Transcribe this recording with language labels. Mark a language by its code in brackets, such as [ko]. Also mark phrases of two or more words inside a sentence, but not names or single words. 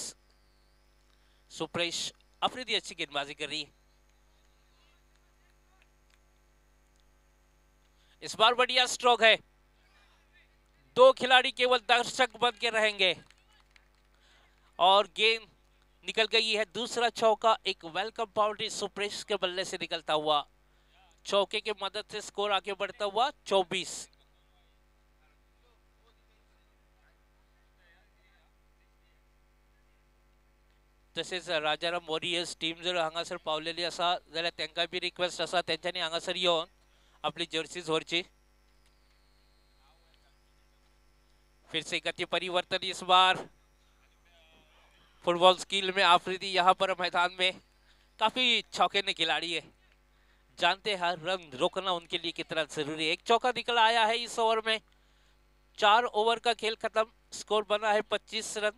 [hi] सुप्रेश अफरीदी अच्छी गेंदबाजी कर रही है, इस बार बढ़िया स्ट्रोक है। 2 खिलाड़ी केवल दर्शक बन के रहेंगे और गेंद निकल गई है। दूसरा चौका, एक [en] welcome boundary [hi] सुप्रेश के बल्ले से निकलता हुआ, चौके की मदद से स्कोर आगे बढ़ता हुआ 24। [kok] तसेच राजाराम वॉरियर्स टीम जर हांगासर पावलेली असा जाल्यार तांकां बी रिक्वेस्ट असा तेंच्यांनी हांगासर येवन आपली जर्सीज व्हरची। [hi] फिर से गति परिवर्तन, इस बार [en] football skill [hi] में आफरीदी यहाँ पर मैदान में काफी चौके खिलाड़ी है, जानते हैं हर रन रोकना उनके लिए कितना जरूरी है। एक चौका निकल आया है इस ओवर में, 4 ओवर का खेल खत्म, स्कोर बना है 25 रन।